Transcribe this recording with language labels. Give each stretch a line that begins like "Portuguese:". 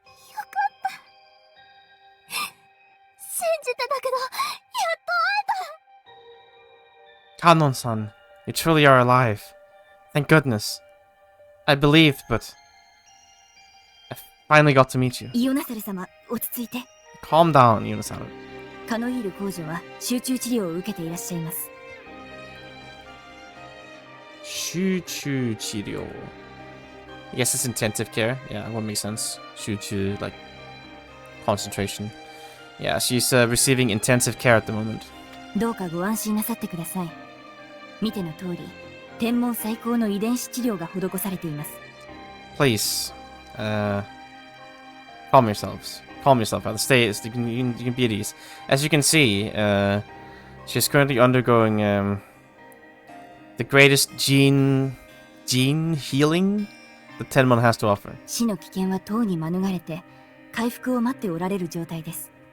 Japanese: よかった。信じてたけど、やっと会えた。
English: Kanon-san, you truly are alive. Thank goodness. I believed, but I finally got to meet you.
Japanese: イオナサル様、落ち着いて。
English: Calm down, Yunosaru.
Japanese: カノイール公女は集中治療を受けていらっしゃいます。 Shuchu Chirio.
English: I guess it's intensive care. Yeah, that would make sense. Shuchu, like, concentration. Yeah, she's receiving intensive care at the moment.
Japanese: どうかご安心なさってください。見ての通り、天文最高の遺伝子治療が施されています。
English: Please, calm yourselves. Calm yourself, brother. Stay. You can be at ease. As you can see, she's currently undergoing the greatest gene healing that Tenmon has to offer.
Japanese: 死の危険はとうに免れて、回復を待っておられる状態です。